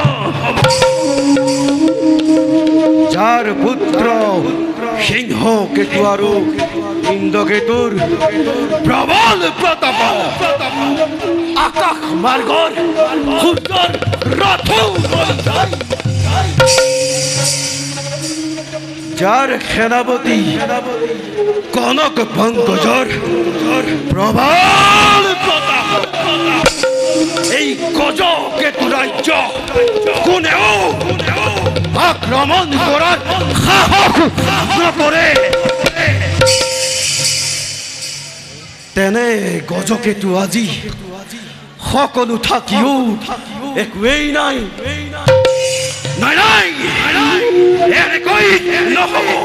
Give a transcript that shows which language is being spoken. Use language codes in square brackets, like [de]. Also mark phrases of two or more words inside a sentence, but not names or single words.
[as] যার পুত্র সিংহ কেতু আর ইন্দ্রকেতুর প্রবল প্রতাপ আকাশ মার্গর সূর্যর রথ যার সেনাপতি কনক পঙ্কজর প্রবল প্রতাপ এই গজকেতু রাজ্য কোনেও আক্রমণ করার সাহস নকৰে তেনে গজকেতু আজি সকলো থাকিও একোৱেই নাই নাই নাই এনেকৈ নহ'ব